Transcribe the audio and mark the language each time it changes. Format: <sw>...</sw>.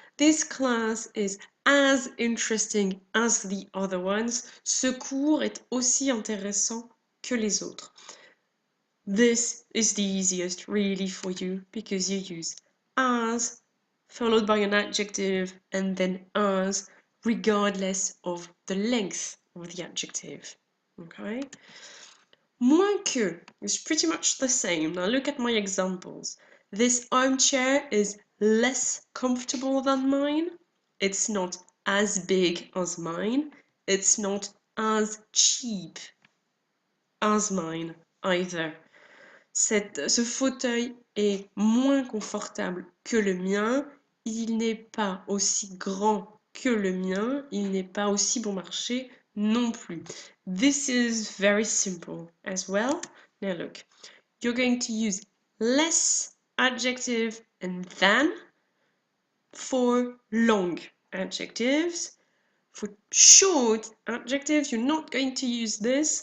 <en>This class is as interesting as the other ones.</en> <fr>Ce cours est aussi intéressant que les autres.</fr> <en>This is the easiest really for you because you use as followed by an adjective and then as regardless of the length of the adjective. Okay? Moins que is pretty much the same. Now look at my examples. This armchair is less comfortable than mine. It's not as big as mine. It's not as cheap as mine either.</en> <fr>Ce fauteuil est moins confortable que le mien. Il n'est pas aussi grand que le mien. Il n'est pas aussi bon marché non plus.</fr> <en>This is very simple as well. Now look, you're going to use less adjective and than for long adjectives. For short adjectives, you're not going to use this.</en>